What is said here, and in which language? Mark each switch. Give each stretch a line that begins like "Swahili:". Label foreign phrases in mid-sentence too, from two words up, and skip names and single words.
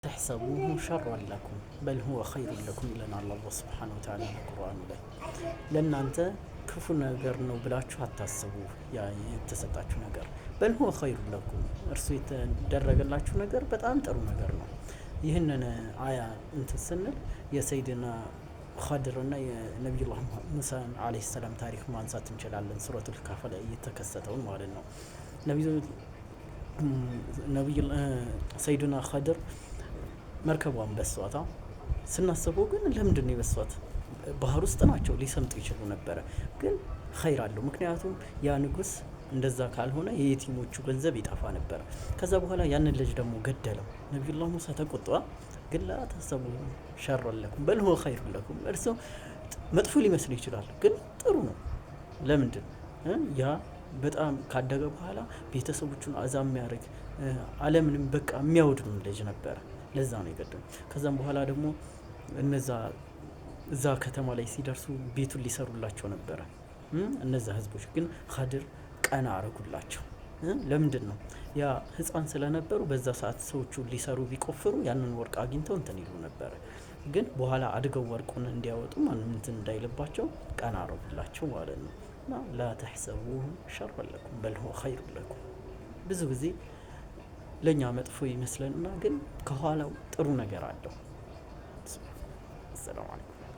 Arabic: تحسبوه شرا لكم بل هو خير لكم لنا الله سبحانه وتعالى القرآن
Amharic: ላይ ለእናንተ ክፉ ነገር ነው ብላችሁ አታስቡ ያ የተሰጣችሁ ነገር
Arabic: بل هو خير لكم
Amharic: እርሱ የተደረገላችሁ ነገር በጣም ጥሩ ነገር ነው ይህንን አያ እንትን ስንል የሰይድና ኸድር እና የነብዩላህ ሙሳ አለይሂ ሰላም ታሪክ ማንሳት እንችላለን ሱረቱል ካፍ ላይ የተከሰተውን ማለት ነው ነብዩ ሰይድና ኸድር መርከቧን በሷታ ስናስበው ግን ለምንድን ነው የበሷት ባህር ውስጥ ናቸው ሊሰምጡ ይችሉ ነበር ግን ኸይር አለው ምክንያቱም ያ ንጉስ እንደዛ ካልሆነ የየቲሞቹ ገንዘብ ይጣፋ ነበር ከዛ በኋላ ያንን ልጅ ደግሞ ገደለው ነብዩላህ ሙሳ ተቆጣ ግን
Arabic: لا تحسبوا شرا لكم بل هو خير لكم
Amharic: እርሱ መጥፎ ሊመስል ይችላል ግን ጥሩ ነው ለምንድን ያ በጣም ካደገ በኋላ ቤተሰቦቹን አዛም የሚያርግ ዓለምንም በቃ የሚያወድም ልጅ ነበር ለዛ ነው የገደለው ከዛም በኋላ ደግሞ እዛ ከተማ ላይ ሲደርሱ ቤቱን ሊሰሩላቸው ነበር እነዛ ህዝቦች ግን ኸድር ቀና አረጉላቸው ለምንድን ነው ያ ህፃን ስለነበሩ በዛ ሰዓት ሰዎቹ ሊሰሩ ቢቆፍሩ ያንን ወርቅ አግኝተው እንትን ይሉ ነበር ግን በኋላ አድገው ወርቁን እንዲያወጡ ማንም እንትን እንዳይልባቸው ቀና አረጉላቸው ማለት ነው
Arabic: لا تحسبوه شرا لكم بل هو خير لكم
Amharic: ብዙ ጊዜ ለኛ መጥፎ ይመስለንና ግን ከኋላው ጥሩ ነገር አለው ሰላም